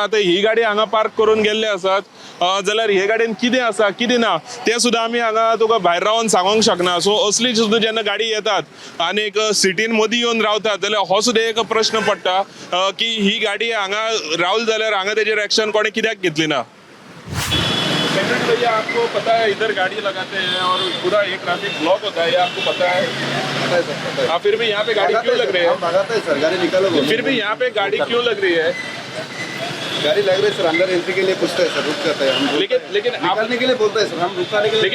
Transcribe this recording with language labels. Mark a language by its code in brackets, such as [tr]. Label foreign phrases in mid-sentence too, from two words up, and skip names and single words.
[kok] आतां ही गाडी हांगा पार्क करून गेल्ले आसात जाल्यार हे गाडयेन कितें आसा कितें ना तें सुद्दां आमी हांगा तुका भायर रावन सांगूंक शकना. सो असली सुद्दां जेन्ना गाडी येतात आनी सिटीन मदीं येवन रावतात जाल्यार हो सुद्दां एक प्रश्न पडटा की ही गाडी हांगा रावली जाल्यार हांगा तेजेर एक्शन कोणें कित्याक घेतली ना. [hi] सेक्रेटरी भैया, आपको पता है इधर गाड़ी लगाते हैं और पूरा एक [en] traffic block [hi] होता है, ये आपको पता है? पता है सर, पता है। हाँ, फिर भी यहाँ पे गाड़ी क्यों लग रही है? हम भगाते हैं सर, गाड़ी निकालो बोलो। फिर भी यहाँ पे गाड़ी क्यों लग रही है? गाड़ी लग रही है सर, अंदर एंट्री के लिए पूछते हैं सर, रुक जाते हैं हम। लेकिन आप, निकालने के लिए बोलते हैं सर, हम रुकाने के लिए।